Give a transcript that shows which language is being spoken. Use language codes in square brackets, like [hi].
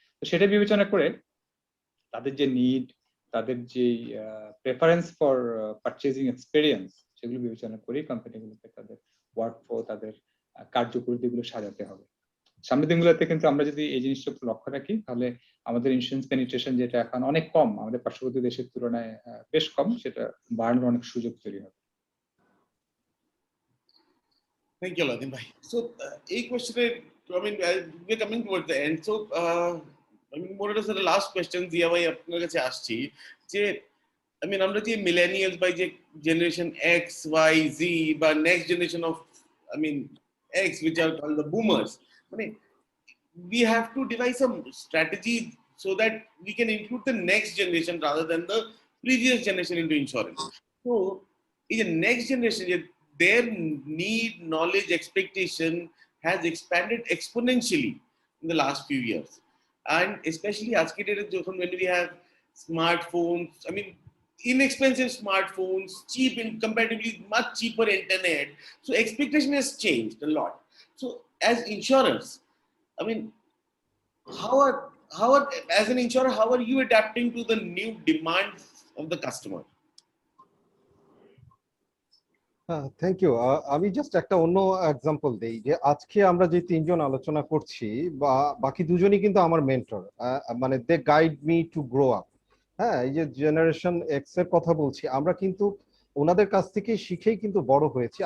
[bn] তো সেটা বিবেচনা করে তাদের যে নিড, তাদের যে প্রেফারেন্স ফর পারচেজিং এক্সপেরিয়েন্স, সেগুলো বিবেচনা করেই কোম্পানিগুলোকে তাদের ওয়ার্কফ্লো, তাদের কার্যপদ্ধতিগুলো সাজাতে হবে। সামনের দিনগুলোতে কিন্তু আমরা যদি এই জিনিসটা লক্ষ্য রাখি তাহলে আমাদের ইন্স্যুরেন্স পেনিট্রেশন যেটা এখন অনেক কম, আমাদের পার্শ্ববর্তী দেশের তুলনায় বেশ কম, সেটা বাড়ানোর অনেক সুযোগ তৈরি হবে। [en] Thank you, Aladdin bhai. So, a question, I mean, we're coming towards the end. So, I mean, more or less the last question, Zia bhai, [bn] apnar kache aschi, je, [en] I mean, [bn] আমরা যে [en] millennials by যে generation X, Y, Z, বা next generation of, I mean, X, which are called the boomers. I mean, we have to devise some strategy so that we can include the next generation rather than the previous generation into insurance. So, in the next generation, their need, knowledge, expectation has expanded exponentially in the last few years. And especially when we have smartphones, I mean, inexpensive smartphones, cheap and comparatively much cheaper internet. So expectation has changed a lot. So as insurers, I mean, how are as an insurer, how are you adapting to the new demands of the customer? Thank you. [bn] আমি just একটা অন্য example দেই যে আজকে আমরা যে তিনজন আলোচনা করছি বা বাকি দুজনই কিন্তু আমার মেন্টর, মানে [en] They guide me to grow up. [bn] হ্যাঁ, এই যে জেনারেশন এক্স এর কথা বলছি, আমরা কিন্তু ওনাদের কাছ থেকে শিখেই কিন্তু বড় হয়েছি।